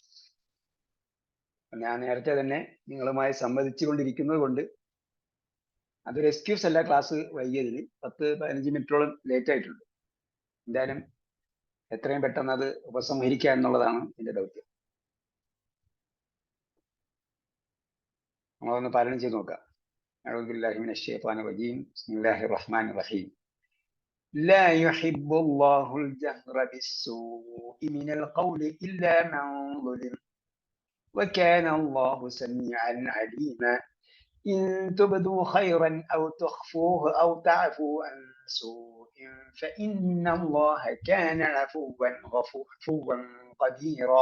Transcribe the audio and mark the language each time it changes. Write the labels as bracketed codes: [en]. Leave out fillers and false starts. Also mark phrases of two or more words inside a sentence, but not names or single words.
[ml] ഞാൻ നേരത്തെ തന്നെ നിങ്ങളുമായി സംവദിച്ചു കൊണ്ടിരിക്കുന്നത് കൊണ്ട് അതൊരു എക്സ്ക്യൂസ് അല്ല. ക്ലാസ് വൈകിയതിന് 10-15 മിനിറ്റോളം ലേറ്റ് ആയിട്ടുണ്ട്. എന്തായാലും എത്രയും പെട്ടെന്ന് അത് ഉപസംഹരിക്കുക എന്നുള്ളതാണ് എന്റെ ദൗത്യം. നമ്മളൊന്ന് പാലനം ചെയ്ത് നോക്കാം. [ar] أعوذ بالله من الشيطان الرجيم. بسم الله الرحمن الرحيم. لا يحب الله الجهر بالسوء من القول إلا من ظلم وكان الله سميعا عليما. إن تبدوا خيرا أو تخفوه أو تعفوا عن سوء فإن الله كان عفوا قديرا.